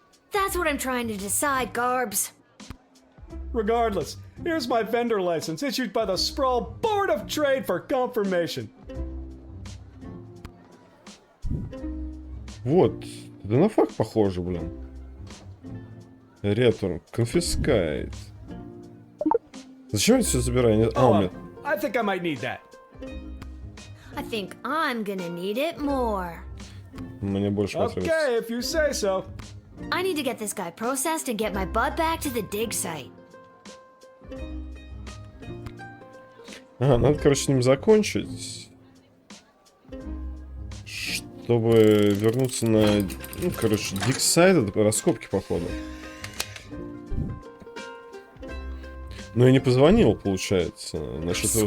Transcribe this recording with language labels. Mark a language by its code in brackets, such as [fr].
[en] That's what I'm trying to decide, Garbs. Regardless, here's my vendor license issued by the Sprawl Board of Trade for confirmation. [ru] Вот. Это на факт похоже, блин. [en] Return. Confiscate. [ru] Зачем я все забираю? А, у меня... [en] I think I might need that. I think I'm gonna need it more. [ru] Мне больше потребуется. [en] Okay, if you say so. I need to get this guy processed and get my butt back to the dig site. [ru] Ага, надо, короче, с ним закончить. Чтобы вернуться на... Ну, короче, dig site, это раскопки, походу. Ну, я не позвонил, получается, насчет его